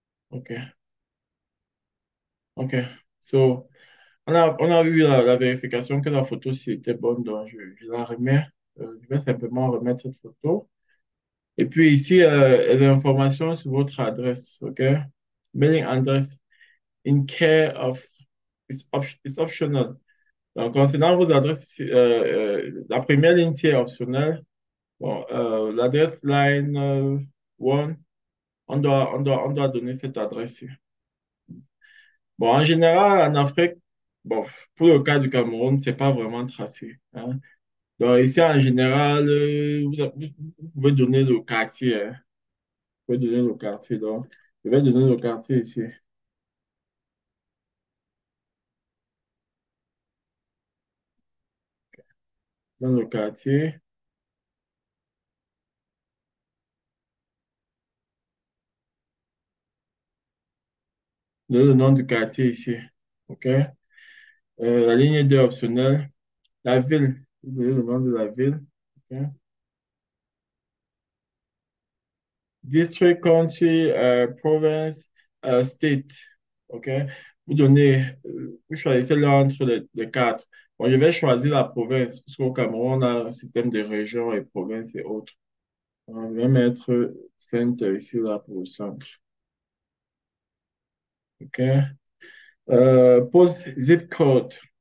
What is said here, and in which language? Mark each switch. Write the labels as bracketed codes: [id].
[fr] OK. OK. So, on a vu la vérification que la photo, si était bonne, donc je la remets. Je vais simplement remettre cette photo. Et puis ici, les informations sur votre adresse, OK? [en] Mailing address in care of, it's optional. [fr] Donc, concernant vos adresses, ici, la première ligne, c'est optionnelle. Bon, l'adresse line 1, on doit donner cette adresse. Bon, en général, en Afrique, bon, pour le cas du Cameroun, c'est pas vraiment tracé, hein. Donc, ici, en général, vous pouvez donner le quartier, hein. Vous pouvez donner le quartier. Donc, je vais donner le quartier ici. Dans le quartier, donner le nom du quartier ici. OK? La ligne 2 optionnelle. La ville, vous donnez le nom de la ville. OK? [en] District, country, province, state. OK? [fr] Vous choisissez l'un entre les quatre. Bon, je vais choisir la province, parce qu'au Cameroun, on a un système de régions et provinces et autres. On va mettre centre ici, là, pour le centre. [en] OK? Post zip code.